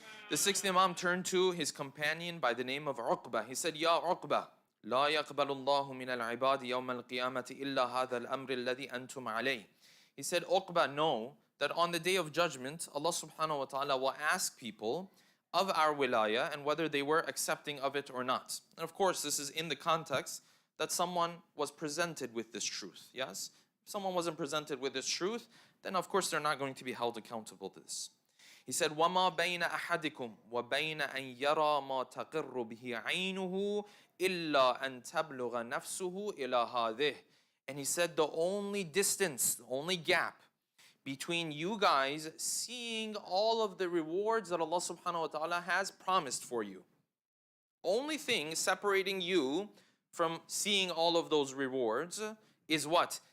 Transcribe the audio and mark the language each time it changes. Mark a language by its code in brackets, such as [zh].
[en] The sixth Imam turned to his companion by the name of Uqba. He said, Ya Uqba, [ar] لا يقبل الله من العباد يوم القيامة إلا هذا الأمر الذي أنتم عليه. [en] He said, Uqba, know that on the day of judgment, Allah subhanahu wa ta'ala will ask people of our wilayah and whether they were accepting of it or not. And of course, this is in the context that someone was presented with this truth. Yes? If someone wasn't presented with this truth, then of course they're not going to be held accountable to this. He said, [ar] وَمَا بَيْنَ أَحَدِكُمْ وَبَيْنَ أَنْ يَرَى مَا تَقِرُّ بِهِ عَيْنُهُ إِلَّا أَنْ تَبْلُغَ نَفْسُهُ إِلَى هَذِهِ. [en] And he said, the only distance, the only gap between you guys seeing all of the rewards that Allah subhanahu wa ta'ala has promised for you. Only thing separating you from seeing all of those rewards is what?